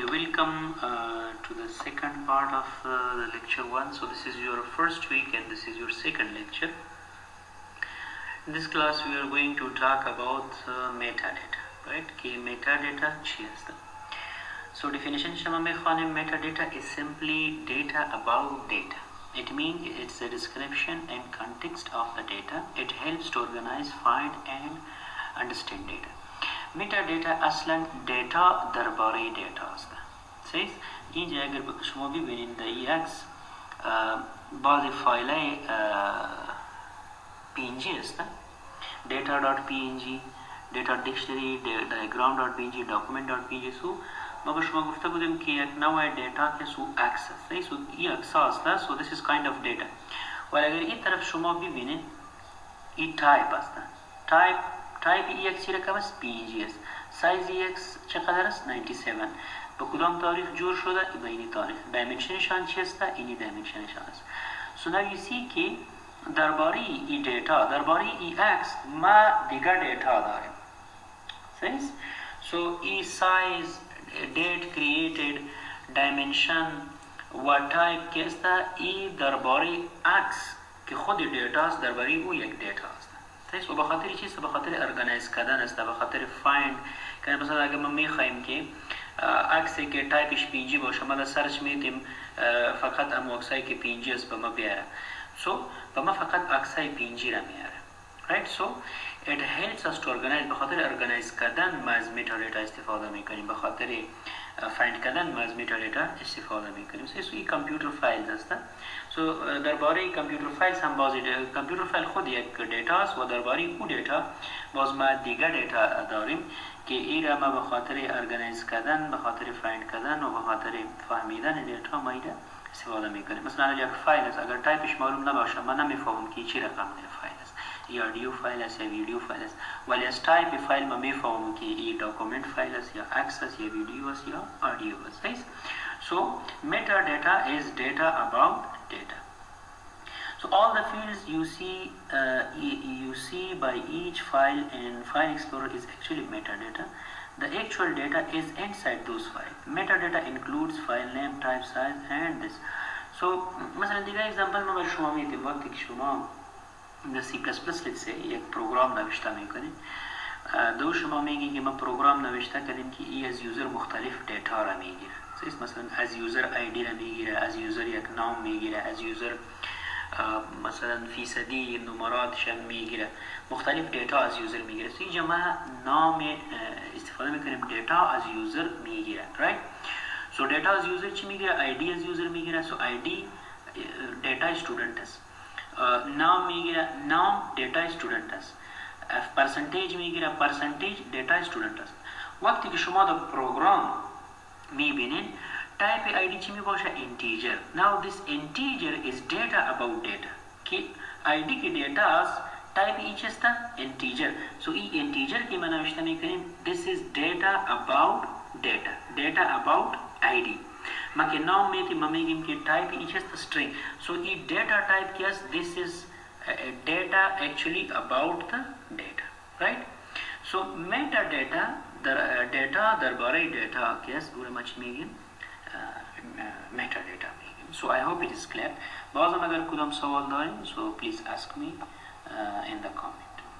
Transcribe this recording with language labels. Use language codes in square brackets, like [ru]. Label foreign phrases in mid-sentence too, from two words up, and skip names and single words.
[en] welcome to the second part of the lecture 1. So this is your first week and this is your second lecture. In this class we are going to talk about metadata, right? Ki metadata [fa] چی هست؟ [en] So definition [fa] شما میخوانیم [en] metadata is simply data about data. It means it's a description and context of the data. It helps to organize, find and understand data. [fa] metadata اصلا دیتا درباره دیتا است. صحیح؟ اینجا اگر شما ببینید در این عکس بعضی فایل png است. data.png data dictionary diagram.png document.png سو ما به شما گفته بودیم که یک نوع دیتا که سو عکس است. سو این عکس است. [en] So this is kind of data. [fa] ولی اگر این طرف شما ببینید این تایپ است. تایپ EX رقم است PNG است. سایز EX چقدر است؟ 97. به کدام تاریخ جور شده؟ به این تاریخ. دایمنشنشان چی است؟ اینی دایمنشنشان است. [en] So now you see [fa] که درباره این دیتا، درباره این X ما دیگر دیتا داریم. صحیح؟ So این سایز، [en] date created، [fa] dimension و type که است این درباره X که خود دیتا است، درباره او یک دیتا است. و به خاطر چیست؟ به خاطر ارگانایز کردن است، به خاطر فایند که مثلا اگر ما میخوایم که عکسی که تایپش PNG باشه ما در سرچ میدیم فقط ام عکسایی که PNG است به ما بیاره. سو به ما فقط عکسای PNG را میاره. [en] right? So it helps us to organize. [fa] به خاطر ارگانایز کردن ما از metadata استفاده میکنیم، به خاطر فایند کردن ما از metadata استفاده میکنیم. سو این کامپیوتر فایلز است. سو درباره کامپیوتر فایلز هم بازی کامپیوتر فایل خود یک دیتا است و درباره او دیتا باز ما دیگر دیتا داریم که این را ما به خاطر ارگانایز کردن، به خاطر فایند کردن و به خاطر فهمیدن دیتا ما ایده استفاده میکنیم. مثلا یک فایل است اگر تایپش معلوم نباشه من نمیفهمم که چی رقم فایل است، یا آدیو فایل است یا ویدیو فایل است، ولی از تایپ فایل ما میفهمم که این داکومنت فایل است یا عکس است یا ویدیو است یا آدیو است. [en] So metadata is data about data. So all the fields you see by each file in File Explorer is actually metadata. The actual data is inside those files. Metadata includes file name, type, size and this. [fa] So مثلا دیگه example ما برای شما میدیم وقتی که شما در C++ [en] let's say [fa] یک پروگرام نوشته میکنید، دو شما میگین که ما پروگرام نوشته کردیم که ای از یوزر مختلف دیتا را میگیره. مثلا از یوزر آیدی را میگیره، از یوزر یک نام میگیره، از یوزر مثلا فیصدی نمراتش میگیره، مختلف دیتا از یوزر میگیره. so اینجا ما نام استفاده میکنیم دیتا از یوزر میگیره. right? so دیتا از یوزر چی میگیره؟ آیدی از یوزر میگیره. so آیدی دیتا استودنت است. نام میگیره، نام دیتا استودنت است. پرسنتیج میگیره، پرسنتیج دیتا استودنت است. وقتی که شما در پروگرام میبینید [en] type ID [fa] چی می باشه؟ integer. [en] Now this integer is data about data. [fa] که ID که data است type ایچ است integer. So این integer که ما نوشته میکنیم [en] this is data about data. Data about ID. [fa] ما که نام میدیم ما میگیم که type ایچ است string. [en] So این data type [fa] که است [en] this is data actually about the data. Right? [fa] So metadata data درباره data که است او را ما چی میگیم؟ metadata میگیم. [en] So I hope it is clear. [fa] بازم اگر کدام سوال دارین [en] so please ask me in the comment.